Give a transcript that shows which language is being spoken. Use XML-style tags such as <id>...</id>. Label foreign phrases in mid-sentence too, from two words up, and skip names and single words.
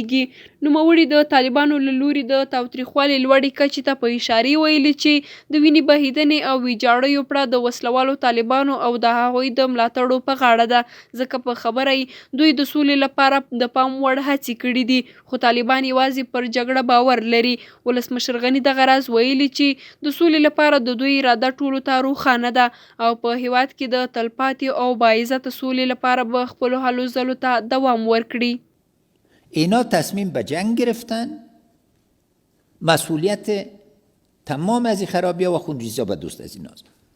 <ps>نوموړي د طالبانو له لوري د تاوتریخوالي لوړې کچې ته په اشارې ویلي چې د وینې بهیدنې او ویجاړیو پړه د وسلوالو طالبانو او د هغوی د ملاتړو په غاړه ده ځکه په خبره دوی د سولې لپاره د پام وړ هڅې کړي دي خو طالبان یوازې پر جګړه باور لري. ولسمشر غني دغه راز ویلي چې د سولې لپاره د دوی اراده ټولو ته روښانه ده او په هیواد کې د تلپاتې او باعزته سولې لپاره به خپلو هلو ځلو ته دوام ورکړي.</ps> <fa>اینا تصمیم به جنگ گرفتن، مسئولیت تمام از این خرابی‌ها و خونریزی‌ها به دوست از ایناست.</fa>